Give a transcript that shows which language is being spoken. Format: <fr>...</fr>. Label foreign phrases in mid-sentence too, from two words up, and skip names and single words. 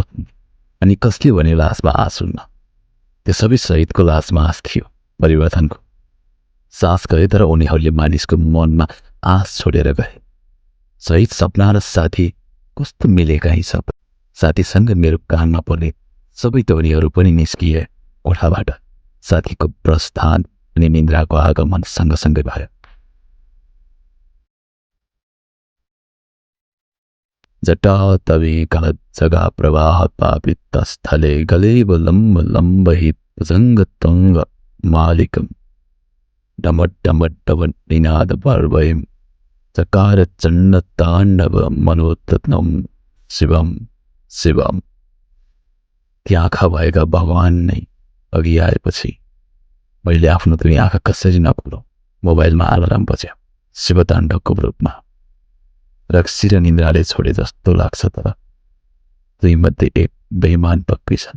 <ne>अनि कसले भने लासमा आश हुन्न? त्यो सबै शहीदको लासमा आश थियो, परिवर्तनको सास गए, तर उनीहरूले मानिसको मनमा आश छोडेर गए। शहीद सपना र साथी कस्तो मिलेका यी सब। साथीसँग मेरो कानमा पर्ने सबै ध्वनिहरू पनि निस्किए कोठाबाट। साथीको प्रस्थान अनि निन्द्राको आगमन सँगसँगै भयो।</ne> <sa>जटा तवे कलजगा प्रवाह पापित स्थले गले लम्ब लम्बहित भुजङ्गतङ्ग मालिकम डमट डमट डमट निनाद पर्वयम चकार चण्ड ताण्डव मनोतत्नम शिवम शिवम।</sa> <ne>ती आँखा भएका भगवान नै अघि आएपछि मैले आफ्नो दुई आँखा कसरी नखोलौँ। मोबाइलमा अलार्म बज्यो, शिवताण्डवको रूपमा। रक्सी र निन्द्राले छोडे जस्तो लाग्छ, तर दुई मध्ये एक बेइमान पक्कै छन्।</ne>